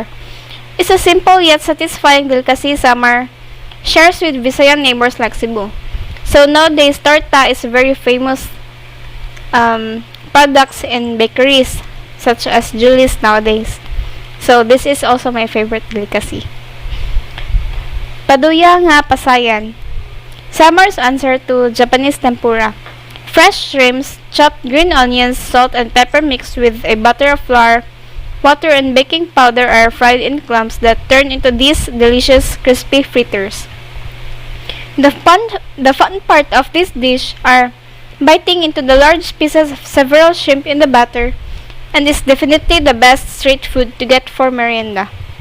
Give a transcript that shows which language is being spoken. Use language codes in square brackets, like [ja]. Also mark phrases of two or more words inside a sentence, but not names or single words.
[en] It's a simple yet satisfying delicacy Samar shares with Visayan neighbors like Cebu. So nowadays, torta is a very famous products in bakeries such as Julie's nowadays. So this is also my favorite delicacy. [war] Paduya nga pasayan. [en] Samar's answer to Japanese tempura. Fresh shrimps, chopped green onions, salt, and pepper mixed with a butter of flour, water, and baking powder are fried in clumps that turn into these delicious crispy fritters. The fun part of this dish are biting into the large pieces of several shrimp in the batter, and is definitely the best street food to get for merienda.